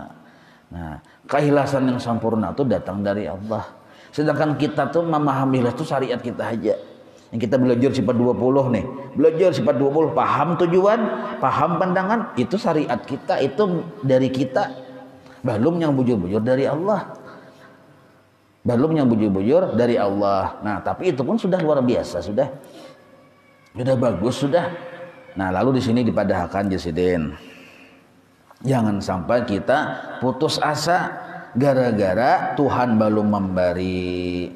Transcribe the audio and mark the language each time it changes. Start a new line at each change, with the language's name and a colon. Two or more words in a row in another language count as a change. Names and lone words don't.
Indonesian: Nah, keikhlasan yang sempurna itu datang dari Allah. Sedangkan kita tuh memahami itu syariat kita aja. Yang kita belajar sifat 20 nih, belajar sifat 20, paham tujuan, paham pandangan, itu syariat kita, itu dari kita. Belum yang bujur-bujur dari Allah. Belum yang bujur-bujur dari Allah. Nah, tapi itu pun sudah luar biasa, sudah bagus, sudah. Nah, lalu di sini dipadahkan Jasidin. Jangan sampai kita putus asa gara-gara Tuhan belum memberi.